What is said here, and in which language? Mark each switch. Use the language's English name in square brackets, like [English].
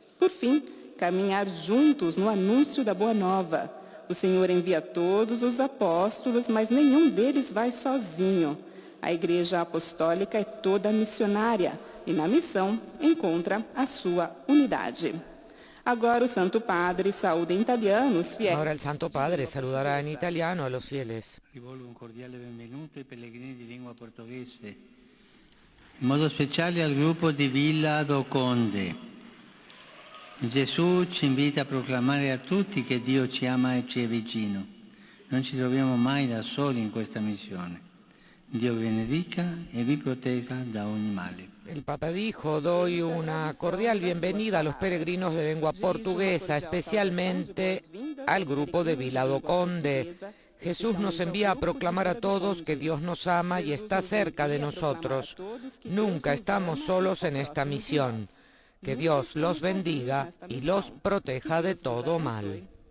[Portuguese] Por fim, caminhar juntos no anúncio da Boa Nova. O Senhor envia todos os apóstolos, mas nenhum deles vai sozinho. A Igreja Apostólica é toda missionária e na missão encontra a sua unidade. Agora o Santo Padre saúda em italiano os fiéis. [Spanish] Ahora el Santo Padre saludará en italiano a los fieles. [Italian] Rivolgo un cordiale benvenuto ai pellegrini di lingua portoghese, in modo speciale al gruppo di Villa do Conde. Gesù ci invita a proclamare a tutti che Dio ci ama e ci è vicino. Non ci troviamo mai da soli in questa missione. Dio vi benedica e vi protegga da ogni male. [Spanish] El Papa dijo: doy una cordial bienvenida a los peregrinos de lengua portuguesa, especialmente al grupo de Vila do Conde. Jesús nos envía a proclamar a todos que Dios nos ama y está cerca de nosotros. Nunca estamos solos en esta misión. Que Dios los bendiga y los proteja de todo mal.